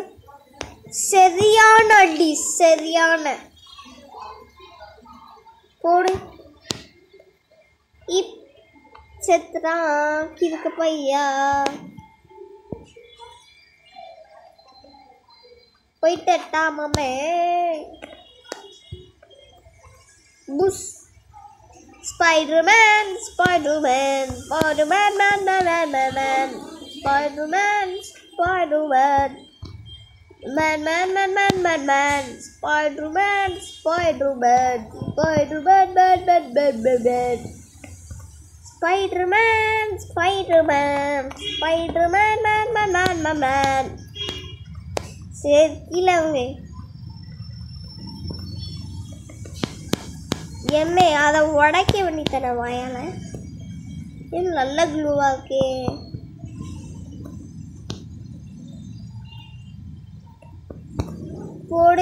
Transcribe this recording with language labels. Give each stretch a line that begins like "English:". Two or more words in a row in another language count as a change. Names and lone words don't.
Tamil: சரியான அடி, சரியான போடு. செத்துறான் கிறுக்கு பையா. போயிட்டா மாமே.
English: புஷ் Spider-Man, Spider-Man, Spider-Man, man, man, man, man, man. Spider-Man, Spider-Man, man, man, man, man, man, man. Spider-Man, Spider-Man, Spider-Man, man, man, man, man, man. Spider-Man, Spider-Man, Spider-Man, man, man, man, man, man.
Tamil: சரி கீழே அவங்க எம்மே அதை உடைக்க வேண்டித்தன வாயால. ஏன் நல்ல க்ளூவா இருக்கு. போடு.